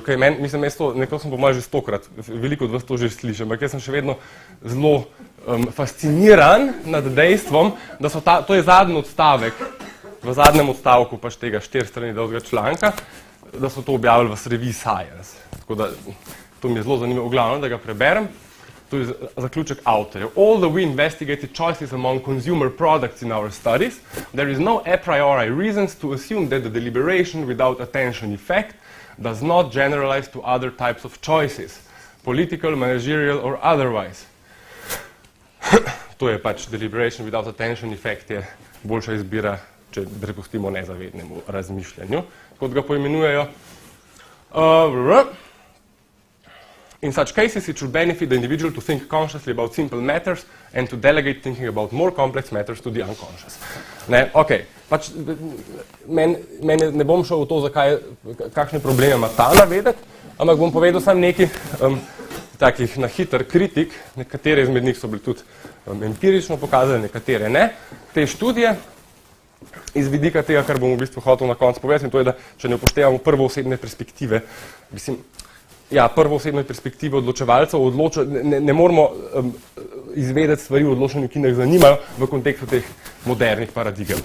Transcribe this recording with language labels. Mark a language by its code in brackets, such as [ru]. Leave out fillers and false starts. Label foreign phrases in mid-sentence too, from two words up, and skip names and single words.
[sl] Mislim, nekako sem po mojem že 100-krat, veliko od vas to že slišim, ampak jaz sem še vedno zelo fasciniran nad dejstvom, da to je zadnji odstavek, v zadnjem odstavku pač tega 4 strani dolgega članka, da so to objavili v reviji Science. Tako da to mi je zelo zanimivo, v glavnem, da ga preberem. To je zaključek avtorjev. [en] Although we investigated choices among consumer products in our studies, there is no a priori reasons to assume that the deliberation without attention effect does not generalize to other types of choices, political, managerial or otherwise. [sl] To je pač [en] deliberation without attention effect [sl] je boljša izbira, če prepustimo nezavednemu razmišljanju, kot ga poimenujejo. [en] In such cases, it should benefit the individual to think consciously about simple matters and to delegate thinking about more complex matters to the unconscious. [sl] Ne, ok, pač meni ne bom šel v to, kakšne probleme ima ta navedek, ampak bom povedal samo nekaj takih na hiter kritik, nekatere izmed njih so bili tudi empirično pokazali, nekatere ne. Te študije iz vidika tega, kar bom v bistvu hotel na koncu povedati, in to je, da če ne upoštevamo prvoosebne perspektive, prvoosebne perspektive odločevalcev, ne moramo izvedeti stvari o odločanju, ki nas zanimajo v kontekstu teh modernih paradigem.